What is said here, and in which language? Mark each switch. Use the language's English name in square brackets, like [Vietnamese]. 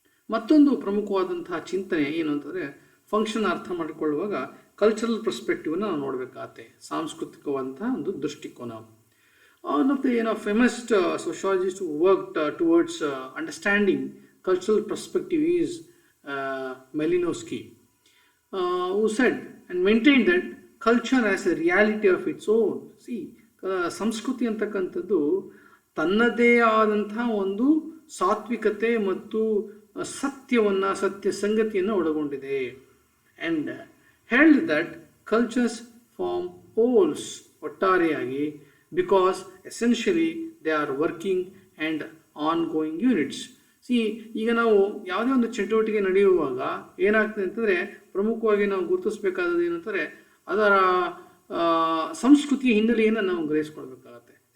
[Kannada] ಮತ್ತೊಂದು ಪ್ರಮುಖವಾದಂತಹ ಚಿಂತನೆ ಏನು ಅಂತಂದರೆ, ಫಂಕ್ಷನ್ ಅರ್ಥ ಮಾಡಿಕೊಳ್ಳುವಾಗ ಕಲ್ಚರಲ್ ಪರ್ಸ್ಪೆಕ್ಟಿವ್ನ ನಾವು ನೋಡಬೇಕಾಗತ್ತೆ, ಸಾಂಸ್ಕೃತಿಕವಾದಂತಹ ಒಂದು ದೃಷ್ಟಿಕೋನ. [English] One of the famous sociologists who worked towards understanding cultural perspective is Malinowski, who said and maintained that culture has a reality of its own. [Kannada] ಸಂಸ್ಕೃತಿ ಅಂತಕ್ಕಂಥದ್ದು ತನ್ನದೇ ಆದಂತಹ ಒಂದು ಸಾತ್ವಿಕತೆ ಮತ್ತು ಸತ್ಯ ಸಂಗತಿಯನ್ನು ಒಳಗೊಂಡಿದೆ. [English] and held that cultures form wholes ಒಟ್ಟಾರೆಯಾಗಿ, because essentially they are working and ongoing units. [Kannada] ಈಗ ನಾವು ಯಾವುದೇ ಒಂದು ಚಟುವಟಿಕೆ ನಡೆಯುವಾಗ ಏನಾಗ್ತದೆ ಅಂತಂದರೆ, ಪ್ರಮುಖವಾಗಿ ನಾವು ಗುರುತಿಸಬೇಕಾದದ್ದು ಏನಂದರೆ ಅದರ ಸಂಸ್ಕೃತಿಯ ಹಿನ್ನೆಲೆಯನ್ನು ನಾವು ಗ್ರಹಿಸ್ಕೊಳ್ಬೇಕಾಗತ್ತೆ.